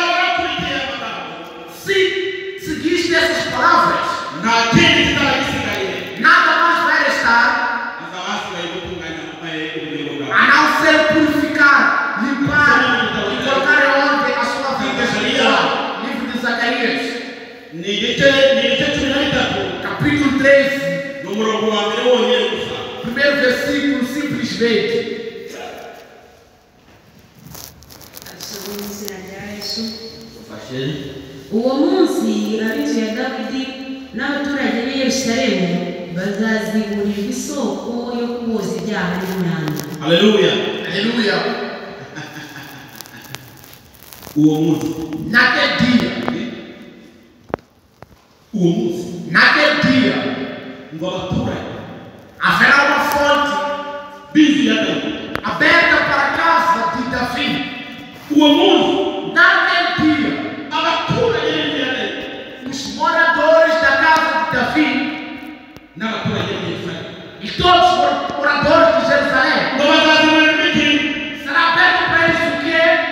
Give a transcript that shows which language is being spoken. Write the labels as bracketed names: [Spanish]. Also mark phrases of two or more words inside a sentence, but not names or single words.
[Portuguese] Se seguiste essas palavras, nada mais vai restar a não ser purificar, limpar e colocar em ordem a sua vida espiritual. Livro de Zacarias, capítulo 13, primeiro versículo, simplesmente. [Kinyarwanda] Uwo munsi ab'inzu ya Dawidi n'abaturage b'i Yerusalemu bazaziburirwa isoko yo kuboza ibyaha n'imyanda. Haleluya. [Portuguese] Aleluia. [Kinyarwanda] Uwo munsi. [Portuguese] Naquele dia, haverá uma fonte aberta para a casa de Davi. Naquele dia, os moradores da casa de Davi e todos os moradores de Jerusalém, será aberto para eles o quê?